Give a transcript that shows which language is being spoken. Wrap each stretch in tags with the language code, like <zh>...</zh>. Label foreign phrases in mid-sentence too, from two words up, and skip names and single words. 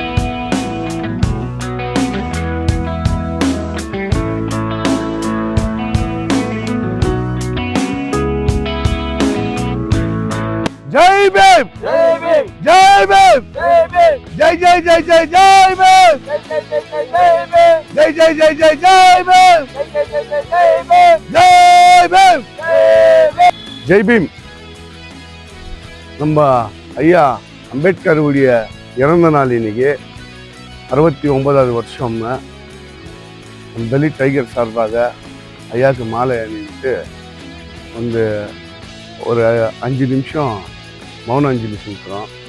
<hi>जय भीम जय भीम जय भीम जय भीम जय जय जय जय जय भीम जय जय जय जय जय भीम जय जय जय जय भीम जय भीम जय भीम</hi> <ta>நம்ம ஐயா அம்பேத்கர் உடைய இறந்த நாள் இன்னைக்கு 69வது வருஷம்னு தலித் டைகர் சார்பாக ஐயாவுக்கு மாலை அணிவிட்டு வந்து ஒரு 5 நிமிஷம் மௌன அஞ்சலி செலுத்துகிறோம்.</ta>